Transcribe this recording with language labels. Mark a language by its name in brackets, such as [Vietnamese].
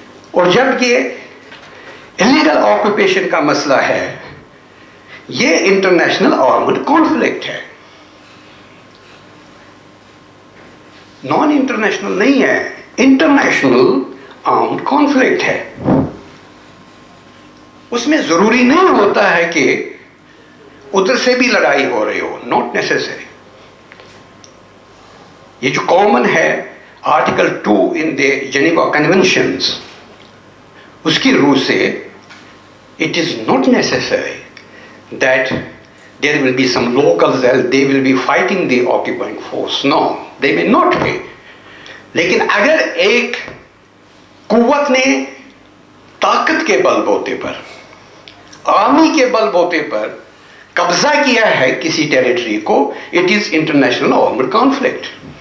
[Urdu] اور جب یہ انلیگل آکوپیشن کا مسئلہ ہے, یہ انٹرنیشنل آرمڈ کانفلکٹ ہے, نان انٹرنیشنل نہیں ہے, انٹرنیشنل آرمڈ کانفلکٹ ہے. اس میں ضروری نہیں ہوتا ہے کہ ادھر سے بھی لڑائی ہو رہی ہو, [English] Not necessary. [Urdu] یہ جو کامن ہے آرٹیکل 2 ان دی جنیوا کنونشنز, اس کی روح سے [English] it is not necessary that there will be some locals that they will be fighting the occupying force. No, they may not be. [Urdu] لیکن اگر ایک قوت نے طاقت کے بل بوتے پر, آرمی کے بل بوتے پر قبضہ کیا ہے کسی ٹیریٹری کو, [English] it is international armed conflict.